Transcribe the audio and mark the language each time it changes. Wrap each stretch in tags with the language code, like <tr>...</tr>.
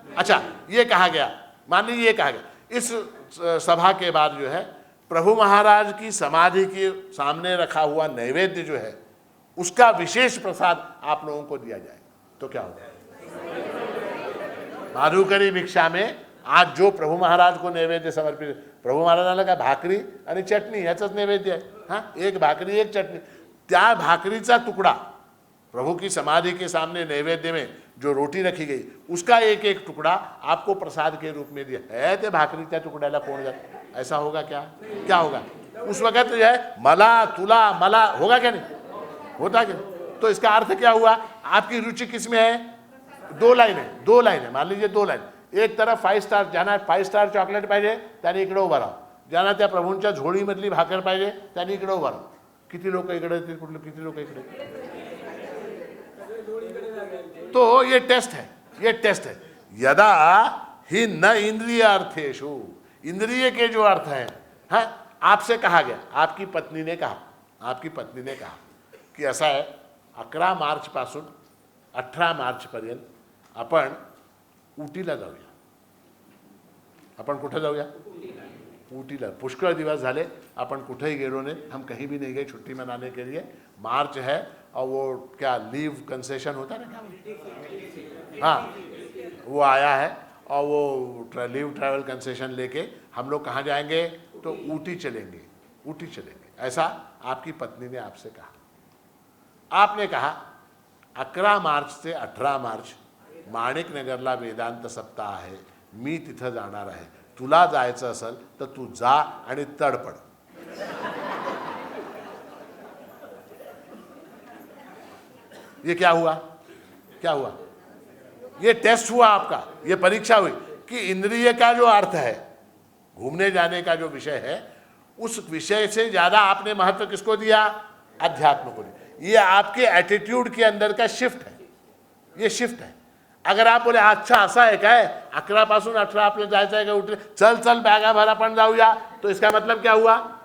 <hi>अच्छा, ये कहा गया, मान लीजिए ये कहा गया, इस सभा के बाद जो है प्रभु महाराज की समाधि के सामने रखा हुआ नैवेद्य जो है उसका विशेष प्रसाद आप लोगों को दिया जाएगा, तो क्या होगा? माधुकरी भिक्षा में आज जो प्रभू महाराज को नैवेद्य समर्पित,</hi> <mr>प्रभू महाराजांना काय भाकरी आणि चटणी ह्याचंच नैवेद्य आहे. हां, एक भाकरी एक चटणी. त्या भाकरीचा</mr> <hi>टुकड़ा प्रभु की समाधि के सामने नैवेद्य में जो रोटी रखी गई उसका एक एक टुकड़ा आपको प्रसाद के रूप में दिया है.</hi> <mr>ते भाकरीच्या तुकड्याला कोण जात?</mr> <hi>ऐसा होगा क्या? क्या होगा उस वक्त? जो है मला तुला मला होगा क्या? नहीं होता क्या? तो इसका अर्थ क्या हुआ? आपकी रुचि किस में है? दो लाइन है, मान लीजिए 2 लाइन. एक तरफ 5 स्टार जाना, 5 स्टार चॉकलेट</hi> <mr>पाहिजे त्याने इकडे उभा राहा. ज्यांना त्या प्रभूंच्या झोळीमधली भाकर पाहिजे त्याने इकडे उभा राहा. किती लोक इकडे येतील, कुठले किती लोक इकडे?</mr> <hi>तो ये टेस्ट है. यदा ही न इंद्रिय अर्थेशु, इंद्रिय के जो अर्थ हैं, हाँ, आपसे कहा गया, आपकी पत्नी ने कहा की</hi> <mr>असं आहे 11 मार्च पासून 18 मार्च पर्यंत आपण उटीला जाऊया. आपण कुठे जाऊया? ऊटीला. पुष्कळ दिवस झाले अपन कुठेही गेलो</mr> <hi>नहीं, हम कहीं भी नहीं गए छुट्टी मनाने के लिए. मार्च है और वो क्या लीव कंसेशन होता है ना, क्या? हाँ, वो आया है और वो लीव ट्रैवल कंसेशन लेके हम लोग कहाँ जाएंगे? तो ऊटी चलेंगे. ऐसा आपकी पत्नी ने आपसे कहा. आपने कहा 11 मार्च से 18 मार्च</hi> <mr>माणिक नगरला वेदांत सप्ताह आहे, मी तिथं जाणार आहे. तुला जायचं असेल तर तू जा आणि तडपड.</mr> <hi>ये क्या हुआ? ये टेस्ट हुआ आपका, ये परीक्षा हुई कि इंद्रिय का जो अर्थ है, घूमने जाने का जो विषय है, उस विषय से ज्यादा आपने महत्व किसको दिया? अध्यात्म को दिया. ये आपके एटीट्यूड के अंदर का शिफ्ट है. ये शिफ्ट है. अगर आप बोले</hi> <mr>अच्छा असा आहे काय, 11 पासून 18 आपल्याला जायचं आहे का, उठले चल बॅगा भर आपण जाऊया,</mr> <hi>तो इसका मतलब क्या हुआ?</hi>